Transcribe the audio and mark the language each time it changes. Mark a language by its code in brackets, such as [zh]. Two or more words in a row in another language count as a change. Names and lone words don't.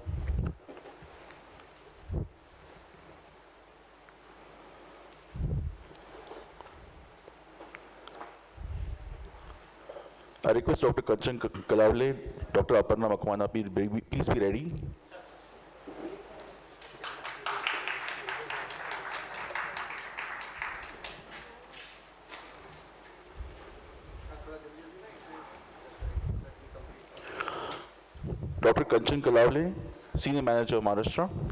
[en] I request Dr. Kanchan Kalavle, Dr. Aparna Makwana, please be ready. Dr. Kanchan Kalavle, Senior Manager, Maharashtra.